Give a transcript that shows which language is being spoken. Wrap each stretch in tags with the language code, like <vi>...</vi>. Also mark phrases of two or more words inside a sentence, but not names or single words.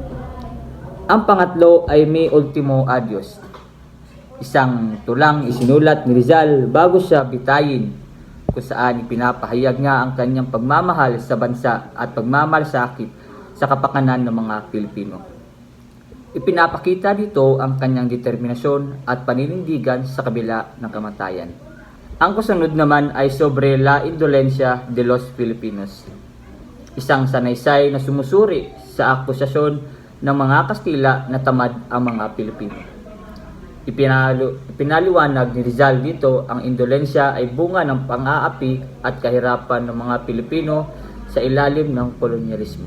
<tl>Ang pangatlo ay Mi Ultimo Adios, isang tulang isinulat ni Rizal bago siya bitayin, kung saan ipinapahayag niya ang kanyang pagmamahal sa bansa at pagmamalasakit sa kapakanan ng mga Pilipino. Ipinapakita dito ang kanyang determinasyon at paninindigan sa kabila ng kamatayan. Ang kasunod naman ay Sobre la Indolencia de los Filipinos, isang sanaysay na sumusuri sa akusasyon ng mga Kastila na tamad ang mga Pilipino. Ipinaliwanag ni Rizal dito ang indolensya ay bunga ng pang-aapi at kahirapan ng mga Pilipino sa ilalim ng kolonyalismo.</tl>